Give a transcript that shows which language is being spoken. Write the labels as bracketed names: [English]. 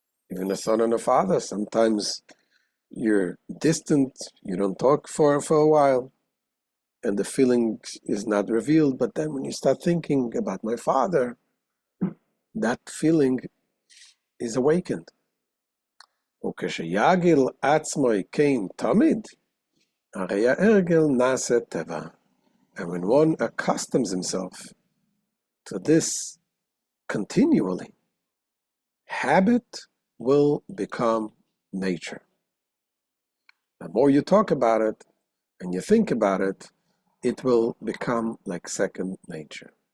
[English] Even a son and a father, sometimes you're distant, you don't talk for a while, and the feeling is not revealed, but then when you start thinking about my father, that feeling is awakened. [Hebrew] וכשייגל עצמו כן תמיד, הרי ההרגל נעשה טבע. [English] And when one accustoms himself to this continually, habit will become nature. The more you talk about it and you think about it, it will become like second nature.